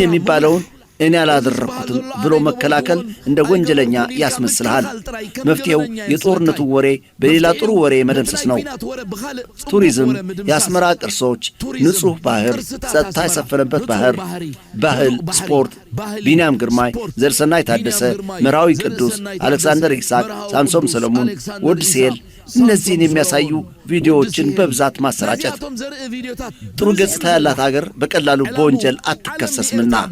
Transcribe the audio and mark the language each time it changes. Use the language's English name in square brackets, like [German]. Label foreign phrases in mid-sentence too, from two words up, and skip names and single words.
[Amharic] የሚባለውን እኔ አላደረኩትም ብሎ መከላከል እንደ ወንጀለኛ ያስመስልሃል። መፍትሄው የጦርነቱ ወሬ በሌላ ጥሩ ወሬ መደምሰስ ነው። ቱሪዝም፣ የአስመራ ቅርሶች፣ ንጹህ ባህር፣ ጸጥታ የሰፈነበት ባህል፣ ስፖርት፣ ቢንያም ግርማይ፣ ዘርሰናይ ታደሰ፣ መራዊ ቅዱስ፣ አሌክሳንደር ይስሐቅ፣ ሳምሶም ሰለሞን፣ ወድሴል እነዚህን የሚያሳዩ ቪዲዮዎችን በብዛት ማሰራጨት። ጥሩ ገጽታ ያላት ሀገር በቀላሉ በወንጀል አትከሰስምና